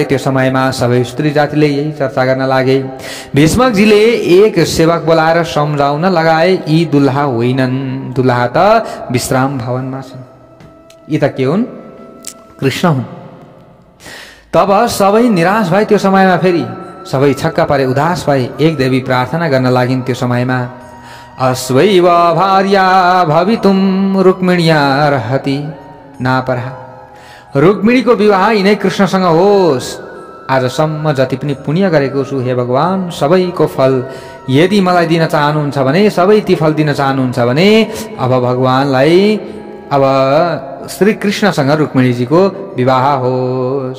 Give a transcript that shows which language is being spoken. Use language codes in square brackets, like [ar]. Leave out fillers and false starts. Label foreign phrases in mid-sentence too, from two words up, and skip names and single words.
[ne] त्यो समयमा सबै स्त्री जातिले यही चर्चा गर्न लागे। भीष्मकजीले एक सेवक बोलाएर सम्झाउन लगाए, यी दुल्हा होइनन्, दुल्हा त विश्राम भवनमा छन्, यी त के हुन्? कृष्ण हुन्। तब सबै निराश भए। त्यो समयमा फेरि सबै छक्क परे, उदास भए। एक देवी प्रार्थना गर्न लागिन् त्यो समयमा, [sa] अस्वैव भार्या भवितुम रुक्मिण्या रहति नापरा। [ne] रुक्मिणीको विवाह यिनै कृष्णसँग होस्। आजसम्म जति पनि पुण्य गरेको छु, हे भगवान, सबैको फल यदि मलाई दिन चाहनुहुन्छ भने, सबै ती फल दिन चाहनुहुन्छ भने अब भगवानलाई, अब श्री कृष्णसँग रुक्मिणीजीको विवाह होस्।